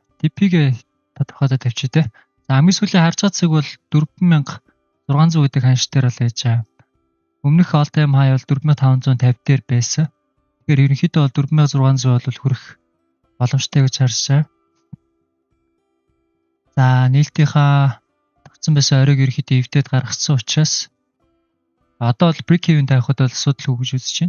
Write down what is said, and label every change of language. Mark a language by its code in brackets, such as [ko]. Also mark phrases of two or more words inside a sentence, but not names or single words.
[mn] TP-гээ тодорхойлоод тавьчих тий. За хамгийн сүүлийн харж байгаа цаг бол 4600 гэдэг ханш дээр бол яж байгаа. Өмнөх [en] all time high [mn] бол 4550 дээр байсан. Тэгэхээр ерөнхийдөө бол 4600 бол хүрэх боломжтой гэж харж байгаа. За нийлтийнхаа тогтсон байсан оройг ерөнхийдөө эвдээд гаргацсан учраас одоо бол break-even тавихад бол асуудал үгүй гэж үзэж байна.